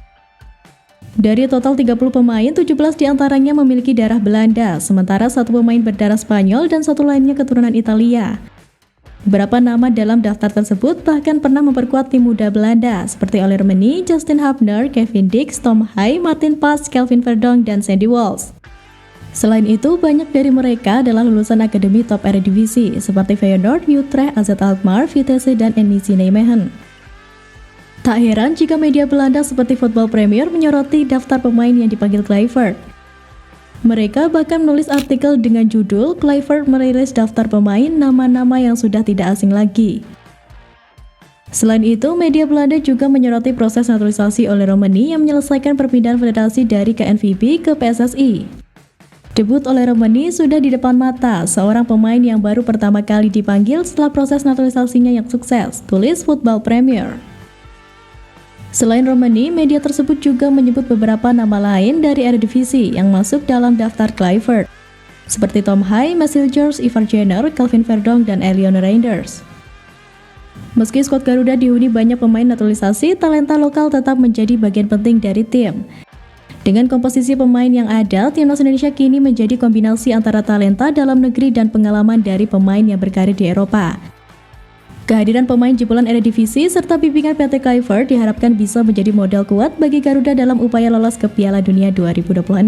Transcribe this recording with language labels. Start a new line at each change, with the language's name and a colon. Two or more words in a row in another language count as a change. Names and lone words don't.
Indonesian: Dari total 30 pemain, 17 diantaranya memiliki darah Belanda, sementara 1 pemain berdarah Spanyol dan 1 lainnya keturunan Italia. Beberapa nama dalam daftar tersebut bahkan pernah memperkuat tim muda Belanda, seperti Oliver Meni, Justin Hubner, Kevin Dix, Tom Hay, Martin Pas, Kelvin Verdonk, dan Sandy Walsh. Selain itu, banyak dari mereka adalah lulusan akademi top Eredivisie seperti Feyenoord, Utrecht, AZ Alkmaar, Vitesse, dan NEC Nijmegen. Tak heran jika media Belanda seperti Football Premier menyoroti daftar pemain yang dipanggil Kluivert. Mereka bahkan menulis artikel dengan judul "Kluivert merilis daftar pemain nama-nama yang sudah tidak asing lagi". Selain itu, media Belanda juga menyoroti proses naturalisasi oleh Romani yang menyelesaikan perpindahan federasi dari KNVB ke PSSI. Debut oleh Romani sudah di depan mata, seorang pemain yang baru pertama kali dipanggil setelah proses naturalisasinya yang sukses, tulis Football Premier. Selain Romani, media tersebut juga menyebut beberapa nama lain dari Eredivisie yang masuk dalam daftar Kluivert, seperti Tom Hay, Marcel George, Ivar Jenner, Kelvin Verdonk, dan Elion Reinders. Meski skuad Garuda dihuni banyak pemain naturalisasi, talenta lokal tetap menjadi bagian penting dari tim. Dengan komposisi pemain yang ada, Timnas Indonesia kini menjadi kombinasi antara talenta dalam negeri dan pengalaman dari pemain yang berkarir di Eropa. Kehadiran pemain jebolan Eredivisie serta bimbingan PT Kluivert diharapkan bisa menjadi modal kuat bagi Garuda dalam upaya lolos ke Piala Dunia 2026.